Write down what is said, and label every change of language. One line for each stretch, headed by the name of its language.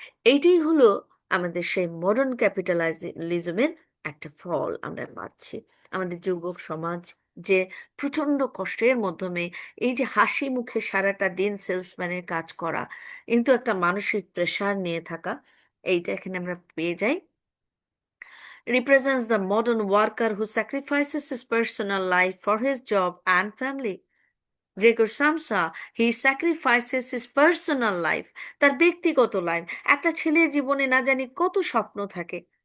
Bangla: এইটাই হলো আমাদের সেই মডার্ন ক্যাপিটালিজমের একটা ফল আমরা পাচ্ছি। আমাদের যুবক সমাজ যে প্রচন্ড কষ্টের মাধ্যমে এই যে হাসি মুখে সারাটা দিন সেলসম্যানের কাজ করা, কিন্তু একটা মানসিক প্রেশার নিয়ে থাকা, এইটা এখানে আমরা পেয়ে যাই।
English: Represents the modern worker who sacrifices his personal life for his job and family.
Bangla: Gregor সামসা,
English: he sacrifices his personal life,
Bangla: তার ব্যক্তিগত লাইফ। একটা ছেলের জীবনে না জানি কত স্বপ্ন থাকে,